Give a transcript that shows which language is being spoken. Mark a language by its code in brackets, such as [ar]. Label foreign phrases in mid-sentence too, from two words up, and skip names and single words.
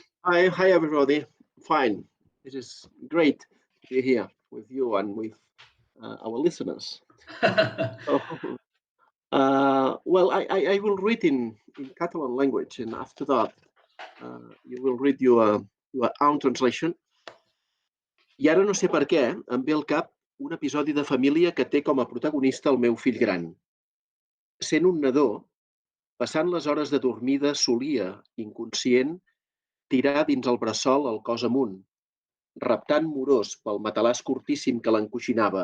[en] Hi, everybody. Fine. It is great to be here with you and with our listeners. I will read in Catalan language, and after that, you will read your own translation. [ca] I ara no sé per què em ve al cap un episodi de família que té com a protagonista el meu fill gran. Sent un nadó, passant les hores de dormida, solia, inconscient, tirar dins el bressol el cos amunt, reptant morós pel matalàs curtíssim que l'encoixinava.